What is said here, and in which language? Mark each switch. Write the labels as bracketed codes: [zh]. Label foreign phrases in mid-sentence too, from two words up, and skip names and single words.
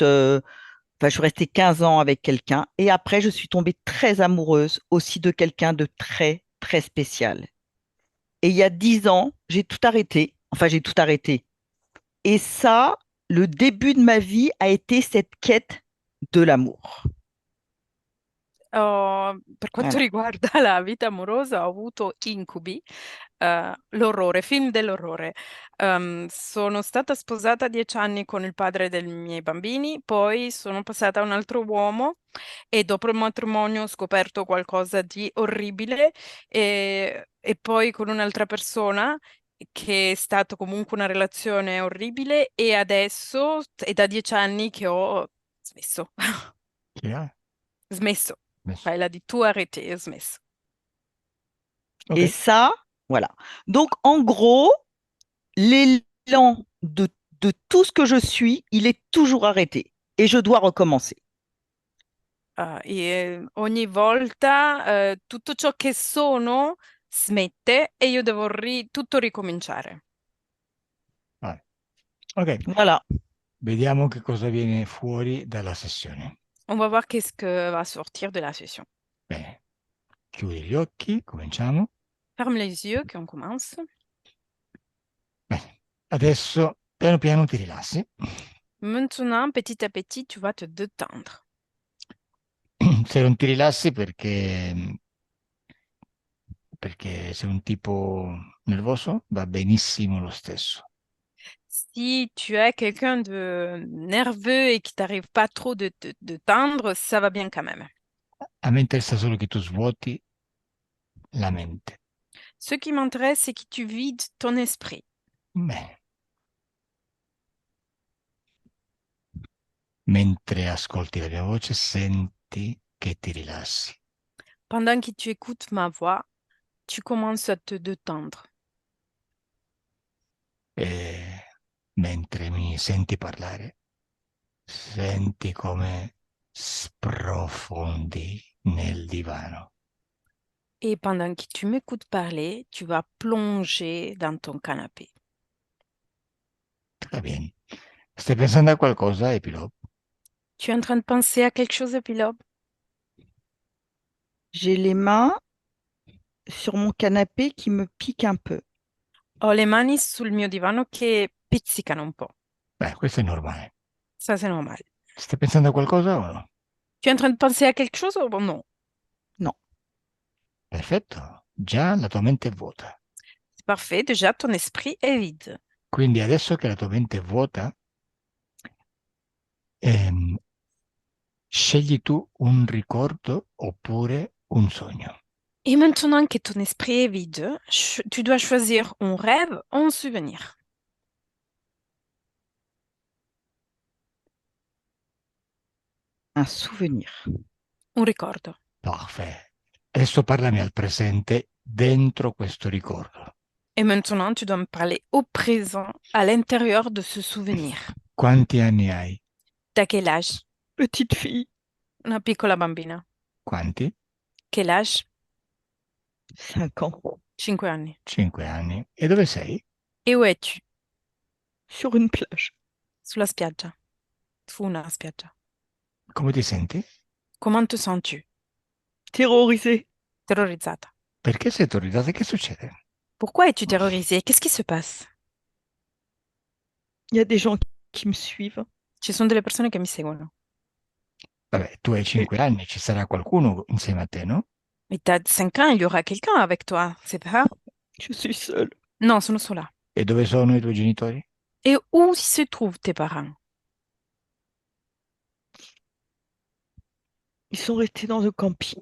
[fr] Enfin, je suis restée 15 ans avec quelqu'un. Et après, je suis tombée très amoureuse aussi de quelqu'un de très, très spécial. Et il y a 10 ans, j'ai tout arrêté. Enfin, j'ai tout arrêté. Et ça, le début de ma vie a été cette quête de l'amour. [it] Per quanto [fr] Voilà. [it] riguarda la vita amorosa, ho avuto incubi, l'orrore, film dell'orrore. Sono stata sposata 10 anni con il padre dei miei bambini, poi sono passata a un altro uomo e dopo il matrimonio ho scoperto qualcosa di orribile e poi con un'altra persona che è stato comunque una relazione orribile e adesso è da 10 anni che ho smesso. Sì, Smesso. messo. [fr] Enfin, elle a dit tout arrêter, smesso. [it] Ok, [fr] Et ça, voilà. Donc, en gros, l'élan de tout ce que je suis, il est toujours arrêté. Et je dois recommencer. [it] Ogni volta tutto ciò che sono smette e io devo tutto ricominciare. vai. Ok, [fr] Voilà. [it] vediamo che cosa viene fuori dalla sessione. [fr] On va voir qu'est-ce que va sortir de la session. [it] Bene, chiudi gli occhi, cominciamo. [fr] Ferme les yeux qu'on commence. [it] Bene, adesso piano piano ti rilassi. [fr] Maintenant, petit à petit, tu vas te détendre. [it] Se non ti rilassi perché sei un tipo nervoso, va benissimo lo stesso. [fr] Si tu es quelqu'un de nerveux et qui t'arrive pas trop de tendre, ça va bien quand même. [it] A me interessa solo che tu svuoti la mente. [fr] Ce qui m'intéresse, c'est que tu vides ton esprit. [it] Bene. Mentre ascolti la mia voce, senti che ti rilassi. [fr] Pendant que tu écoutes ma voix, tu commences à te détendre. [it] E mentre mi senti parlare, senti come sprofondi nel divano. [fr] Et pendant que tu m'écoutes parler, tu vas plonger dans ton canapé. [it] Va bene. Stai pensando a qualcosa, Epilog? [fr] Tu es en train de penser à quelque chose, Epilobe? J'ai les mains sur mon canapé qui me piquent un peu. [it] Ho le mani sul mio divano che pizzicano un po'. Beh, questo è normale. [fr] Ça, c'est normal. [it] Stai pensando a qualcosa o no? [fr] Tu es en train de penser à quelque chose ou non? Non. [it] Perfetto. Già la tua mente è vuota. [fr] C'est parfait. Déjà, ton esprit est vide. [it] Quindi adesso che la tua mente è vuota, ehm, scegli tu un ricordo oppure un sogno. [fr] Et maintenant que ton esprit est vide, tu dois choisir un rêve ou un souvenir. Un souvenir. [it] Un ricordo. Perfetto. Adesso parlami al presente dentro questo ricordo. [fr] Et maintenant, tu dois me parler au présent, à l'intérieur de ce souvenir. [it] Quanti anni hai? [fr] T'as quel âge? Petite fille. [it] Una piccola bambina. Quanti? [fr] Quel âge? 5 ans. [it] 5 anni. 5 anni. E dove sei? [fr] Et où es-tu? Sur une plage. [it] Sulla spiaggia. Su una spiaggia. Come ti senti? [fr] Comment te sens-tu? Terrorisée. [it] Terrorizzata. Perché sei terrorizzata? Che succede? [fr] Pourquoi es-tu terrorisée? Qu'est-ce qui se passe? Il y a des gens qui me suivent. [it] Ci sono delle persone che mi seguono. Vabbè, tu hai [fr] Et [it] 5 anni, ci sarà qualcuno insieme a te, no? [fr] Mais t'as 5 ans, il y aura quelqu'un avec toi, c'est pas? je suis seule. [it] Non, sono sola. E dove sono i tuoi genitori? [fr] Et où se trouvent tes parents? Ils sont restés dans le camping.